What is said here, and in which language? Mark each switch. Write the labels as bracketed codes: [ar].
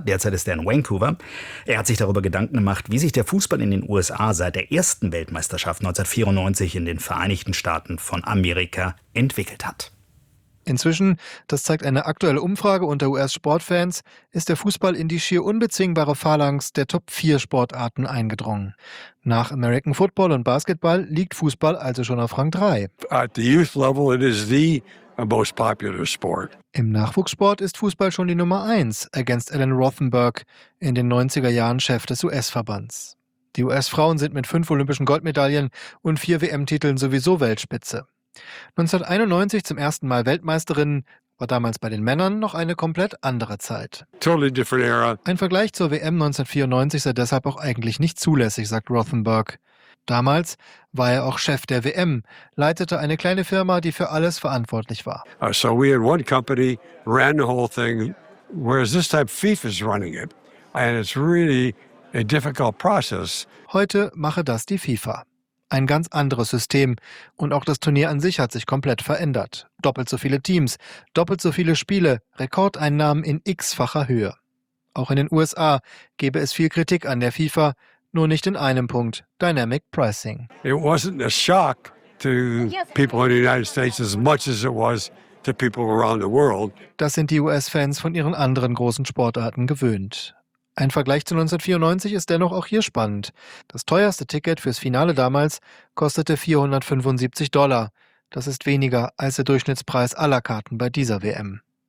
[de] Derzeit ist er in Vancouver. Er hat sich darüber Gedanken gemacht, wie sich der Fußball in den USA seit der ersten Weltmeisterschaft 1994 in den Vereinigten Staaten von Amerika entwickelt hat. Inzwischen, das zeigt eine aktuelle Umfrage unter US-Sportfans, ist der Fußball in die schier unbezwingbare Phalanx der Top-4-Sportarten eingedrungen. Nach American Football und Basketball liegt Fußball also schon auf Rang 3. [en] At the youth level, it is the most popular sport. [de] Im Nachwuchssport ist Fußball schon die Nummer 1, ergänzt Alan Rothenberg, in den 90er Jahren Chef des US-Verbands. Die US-Frauen sind mit 5 olympischen Goldmedaillen und 4 WM-Titeln sowieso Weltspitze. 1991 zum ersten Mal Weltmeisterin, war damals bei den Männern noch eine komplett andere Zeit. [en] Totally different era. [de] Ein Vergleich zur WM 1994 sei deshalb auch eigentlich nicht zulässig, sagt Rothenberg. Damals war er auch Chef der WM, leitete eine kleine Firma, die für alles verantwortlich war. [en] So we had one company, ran the whole thing, whereas this time FIFA is running it. And it's really a difficult process. [de] Heute mache das die FIFA. Ein ganz anderes System. Und auch das Turnier an sich hat sich komplett verändert. Doppelt so viele Teams, doppelt so viele Spiele, Rekordeinnahmen in x-facher Höhe. Auch in den USA gäbe es viel Kritik an der FIFA, nur nicht in einem Punkt: Dynamic Pricing. [en] It wasn't a shock to people in the United States as much as it was to people around the world. [de] Das sind die US-Fans von ihren anderen großen Sportarten gewöhnt. Ein Vergleich zu 1994 ist dennoch auch hier spannend. Das teuerste Ticket fürs Finale damals kostete $475. Das ist weniger als der Durchschnittspreis aller Karten bei dieser WM.